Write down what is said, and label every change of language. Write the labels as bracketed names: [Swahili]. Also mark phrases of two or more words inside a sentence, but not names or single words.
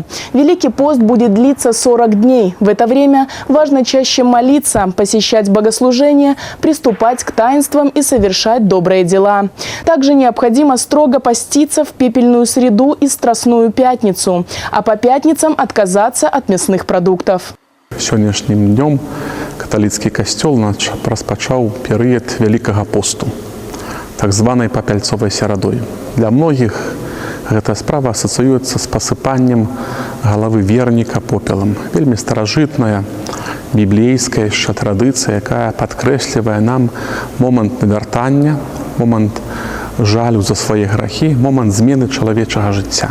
[Russian] Великий пост будет длиться 40 дней. В это время важно чаще молиться, посещать богослужения, приступать к таинствам и совершать добрые дела. Также необходимо строго поститься в пепельную среду и Страстную пятницу, а по пятницам отказаться от мясных продуктов. [Belarusian] Сённяшнім днём каталіцкі касцёл распачаў перыяд Вялікага посту, так званай папяльцовай серадой. Для многіх гэта справа асацыюецца з пасыпаннем галавы верніка попелам. Вельмі старажытная, біблейская яшчэ традыцыя, якая падкрэслівае нам момант навяртання, момант жалю за свае грахі, момант змены чалавечага жыцця.